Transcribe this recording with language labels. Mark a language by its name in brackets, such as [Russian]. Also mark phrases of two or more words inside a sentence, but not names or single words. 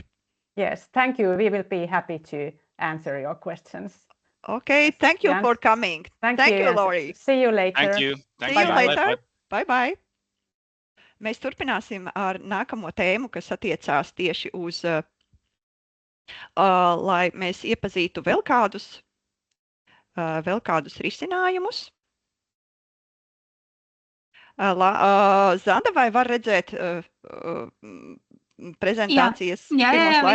[English] Yes, thank you. We will be happy to answer your questions. Okay, thank you for coming. Thank you, Laurie. See you later. Thank you. See you later. Bye-bye. [Latvian] Mēs turpināsim ar nākamo tēmu, kas attiecās tieši uz, lai mēs iepazītu vēl kādus risinājumus. Zanda, vai var redzēt prezentācijas pirmo slaidu?